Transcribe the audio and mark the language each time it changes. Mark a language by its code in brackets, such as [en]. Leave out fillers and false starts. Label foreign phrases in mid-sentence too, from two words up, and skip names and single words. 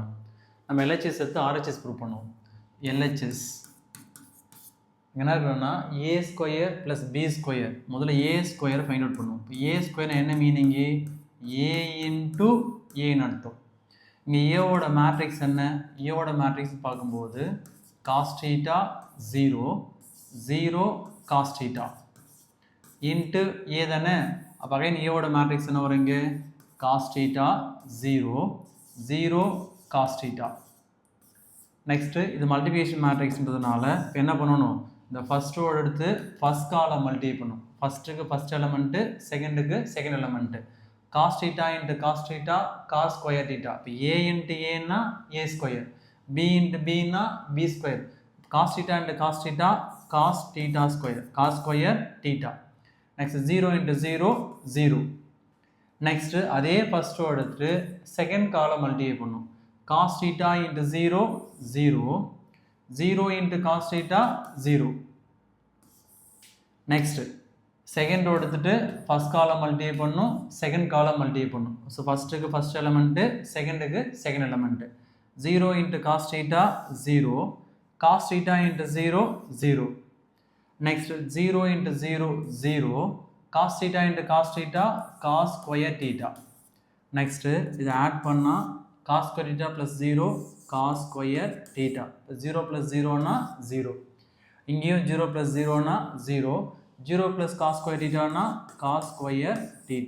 [ta] நம்ம LHS எடுத்து [en] RHS prove [ta] பண்ணுவோம். LHS என்ன இருக்குன்னா [en] A square plus B square, [ta] முதல்ல [en] A square find out [ta] பண்ணுவோம். இப்போ [en] A square [ta] என்ன மீனிங்கு? [en] A into [ta] ஏன்னு அர்த்தம். இங்கே ஏவோட மேட்ரிக்ஸ் என்ன? ஏவோட மேட்ரிக்ஸ் பார்க்கும்போது [en] cos theta 0 0 cos theta into A [ta] தானே. அப்போ அகைன் ஏவோட மேட்ரிக்ஸ் என்ன வருங்க? [en] cos theta 0 0 cos theta. [ta] நெக்ஸ்ட்டு இது [en] multiplication matrixன்றதுனால [ta] இப்போ என்ன பண்ணணும்? இந்த [en] first row [ta] எடுத்து [en] first column multiply [ta] பண்ணும். ஃபஸ்ட்டுக்கு [en] first element, [ta] செகண்டுக்கு [en] second element. cos theta into cos theta cos square theta. [ta] இப்போ [en] A into [ta] ஏன்னா [en] A square, B into [ta] பின்னா [en] B square. cos theta into cos theta cos theta square, cos square theta. next 0 into 0 0. [ta] நெக்ஸ்ட்டு அதே [en] first row [ta] எடுத்துட்டு [en] second column multiply [ta] பண்ணும். [en] cos theta into 0 0 0 into cos theta 0. [ta] நெக்ஸ்ட்டு [en] second row [ta] எடுத்துட்டு [en] first column multiply [ta] பண்ணும், [en] second column multiply [ta] பண்ணும். ஸோ ஃபஸ்ட்டுக்கு [en] first element, [ta] செகண்டுக்கு [en] second element. 0 into cos theta 0 cos theta into 0 0. next 0 into 0 0 cos theta into cos theta cos square theta. நெக்ஸ்ட்டு இதை ஆட் பண்ணால் cos square theta plus 0 cos square theta. 0 plus 0னா 0, இங்கேயும் 0 plus 0னா 0, 0 plus cos square thetaனா cos square theta.